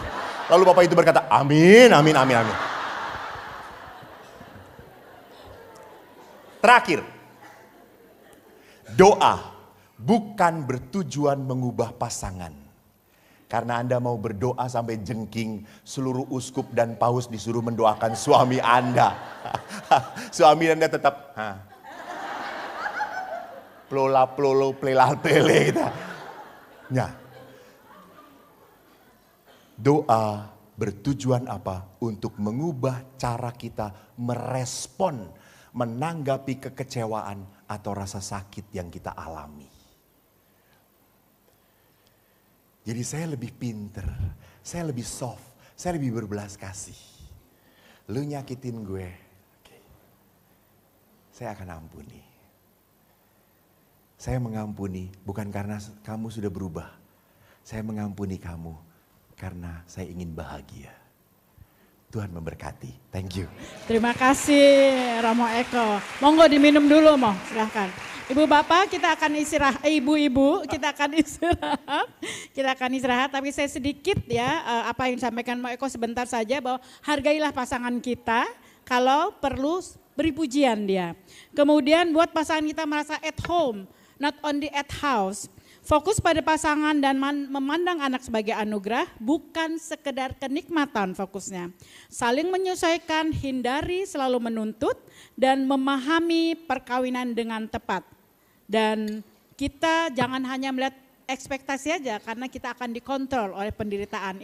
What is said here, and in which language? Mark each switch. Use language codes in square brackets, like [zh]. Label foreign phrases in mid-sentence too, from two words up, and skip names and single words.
[id] Lalu bapak itu berkata, amin. Terakhir, doa bukan bertujuan mengubah pasangan. Karena Anda mau berdoa sampai jengking, seluruh uskup dan paus disuruh mendoakan suami Anda. Suami Anda tetap, plola-plolo, plelal-plele. Nah, doa bertujuan apa? Untuk mengubah cara kita merespon, menanggapi kekecewaan atau rasa sakit yang kita alami. Jadi saya lebih pinter, saya lebih soft, saya lebih berbelas kasih. Lu nyakitin gue, oke. Saya akan ampuni. Saya mengampuni bukan karena kamu sudah berubah. Saya mengampuni kamu karena saya ingin bahagia. Tuhan memberkati. [en] Thank you. [id] Terima kasih Romo Eko. Monggo diminum dulu, Mo. Silahkan. Ibu bapak kita akan istirahat, ibu-ibu kita akan istirahat. Kita akan istirahat, tapi saya sedikit ya apa yang disampaikan Mo Eko sebentar saja bahwa hargailah pasangan kita kalau perlu beri pujian dia. Kemudian buat pasangan kita merasa [en] at home, not only at house. [id] Fokus pada pasangan dan memandang anak sebagai anugerah, bukan sekedar kenikmatan fokusnya. Saling menyesuaikan, hindari selalu menuntut, dan memahami perkawinan dengan tepat. Dan kita jangan hanya melihat ekspektasi aja, karena kita akan dikontrol oleh penderitaan.